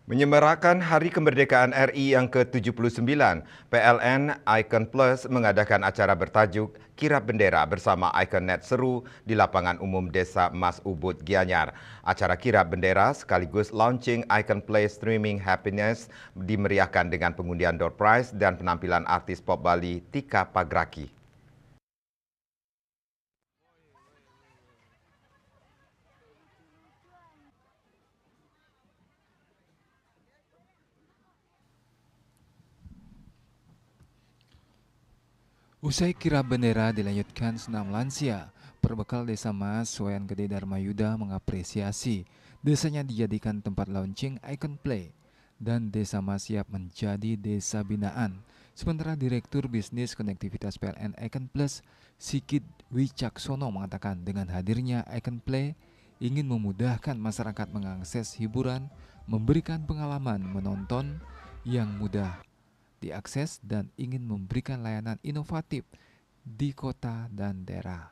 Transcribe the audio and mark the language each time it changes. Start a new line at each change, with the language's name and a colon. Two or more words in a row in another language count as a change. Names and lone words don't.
Indonesian: Menyemarakan Hari Kemerdekaan RI yang ke-79, PLN Icon Plus mengadakan acara bertajuk Kirap Bendera bersama Icon Net Seru di lapangan umum Desa Mas Ubud, Gianyar. Acara Kirap Bendera sekaligus launching Icon Play Streaming Happiness dimeriahkan dengan pengundian
English: door prize
Indonesian: dan penampilan artis pop Bali Tika Pagraki. Usai kirap bendera dilanjutkan senam lansia, perbekal Desa Mas Wayan Gede Dharma Yuda mengapresiasi desanya dijadikan tempat launching Icon Play dan Desa Mas siap menjadi desa binaan. Sementara Direktur Bisnis Konektivitas PLN Icon Plus, Sikit Wicaksono mengatakan dengan hadirnya Icon Play ingin memudahkan masyarakat mengakses hiburan, memberikan pengalaman menonton yang mudah diakses dan ingin memberikan layanan inovatif di kota dan daerah.